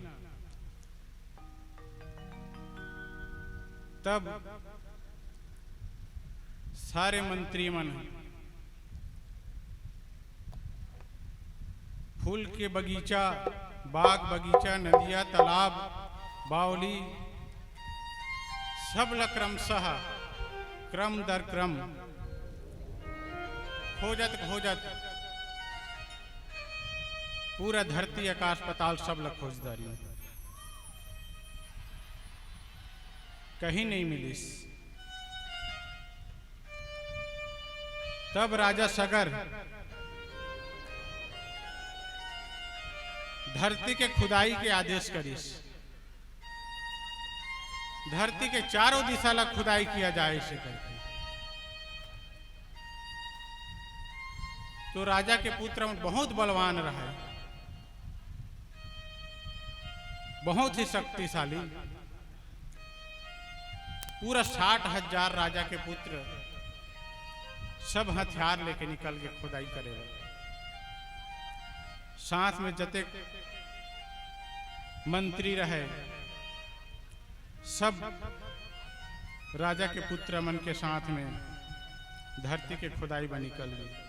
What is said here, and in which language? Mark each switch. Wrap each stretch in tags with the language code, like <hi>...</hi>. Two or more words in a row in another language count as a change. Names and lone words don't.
<hne>तब सारे मंत्री मन फूल के बगीचा, बाग बगीचा, नदिया, तालाब, बावली सब ल क्रमशः क्रम दर क्रम खोजत खोजत पूरा धरती आकाश पाताल सब ल खोजदारी, कहीं नहीं मिलिस। तब राजा सगर धरती के खुदाई के आदेश करिस, धरती के चारों दिशा ला खुदाई किया जाए इसे करके। तो राजा के पुत्र बहुत बलवान रहे, बहुत ही शक्तिशाली, पूरा 60,000 राजा के पुत्र सब हथियार लेके निकल के खुदाई करे, साथ में जते मंत्री रहे सब राजा के पुत्र मन के साथ में धरती के खुदाई में निकल गई।</hne>